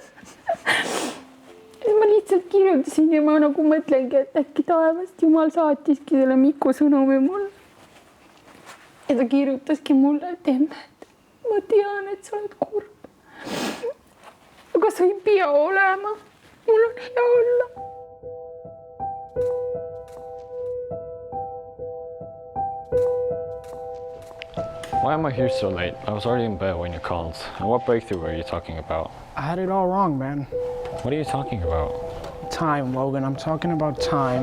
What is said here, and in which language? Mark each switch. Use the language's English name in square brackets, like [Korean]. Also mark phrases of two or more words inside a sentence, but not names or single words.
[Estonian] Ma lihtsalt kirjutasin ja ma nagu mõtlengi, et äkki taevast Jumal saatiski selle Miku sõnumi mulle. Ja ta kirjutaski mulle, et Emmet, ma tean, et sa oled kurb. Aga sa ei pea olema. Mul on hea olla. [English] Why am I here so late? I was already in bed when you called. And what breakthrough were you talking about? I had it all wrong, man. What are you talking about? Time, Logan. I'm talking about time.